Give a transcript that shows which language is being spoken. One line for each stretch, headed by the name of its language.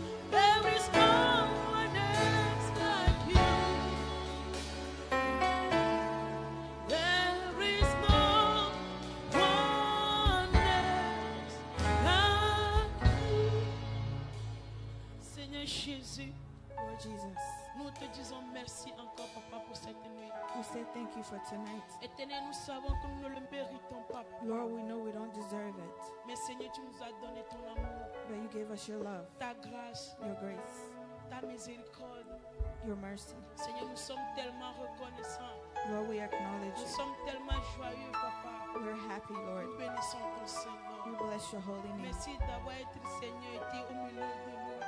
English: There is no one else like you. There is no one else like you.
French: Seigneur Jésus,
English: Lord Jesus,
French: nous te disons merci encore, Papa, pour cette nuit.
English: we say thank you for tonight.
French: Éternel, nous savons que nous ne le méritons pas.
English: Lord, we know we don't deserve it,
French: Mais Seigneur, tu nous as donné ton amour,
English: but you gave us your love,
French: ta grâce,
English: your grace,
French: ta miséricorde.
English: your mercy.
French: Seigneur, nous sommes tellement reconnaissants.
English: Lord, we acknowledge
French: Nous
English: you.
French: sommes tellement joyeux, Papa.
English: We're happy, Lord.
French: Nous bénissons ton
English: We
French: Seigneur.
English: bless your holy name.
French: Merci d'avoir été, Seigneur, été au milieu de nous.